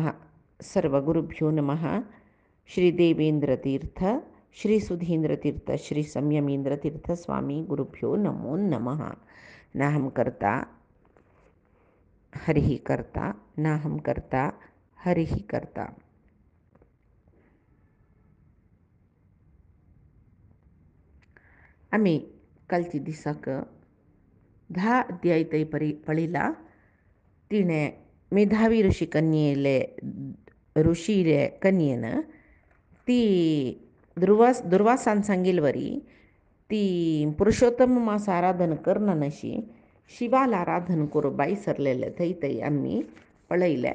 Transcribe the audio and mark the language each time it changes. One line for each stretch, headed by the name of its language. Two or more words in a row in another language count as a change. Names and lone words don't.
Sanskrit: सर्वगुरुभ्यो नमः। श्रीदेवेन्द्रतीर्थ, श्रीसुधीन्द्रतीर्थ, श्रीसंयमीन्द्रतीर्थ स्वामी गुरुभ्यो नमो नमः। नाहं कर्ता हरिः कर्ता, नाहं कर्ता हरिः कर्ता।
Konkani: आम्ही कालची दिसाक 10 अध्याय तै पळिला. तिणे मेधावी ऋषीले कन्येन ती दुर्वासान सांगिल्वरी ती पुरुषोत्तम मास आराधन करना नशी शिवाला आराधन करू बाई सरलेले थंय आम्ही पळयले.